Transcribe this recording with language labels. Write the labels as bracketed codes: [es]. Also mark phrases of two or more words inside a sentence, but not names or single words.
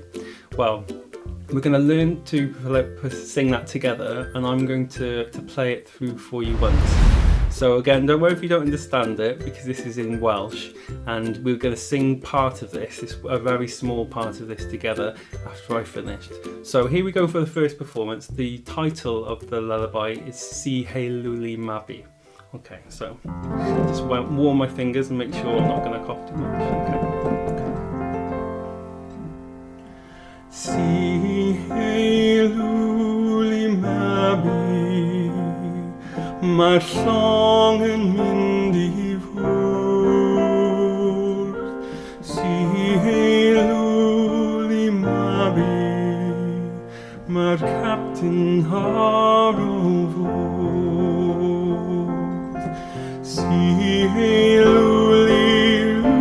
[en] Well, we're going to learn to sing that together, and I'm going to play it through for you once. So again, don't worry if you don't understand it, because this is in Welsh, and we're going to sing part of this, a very small part of this together after I finished. So here we go for the first performance. The title of the lullaby is Si luli mami. Okay, so just warm my fingers and make sure I'm not going to cough too much. [cy] Okay. Si luli mami, mae'r llong yn mynd I fwrdd. Si luli mami, mae'r captain ar o fwrdd. Si luli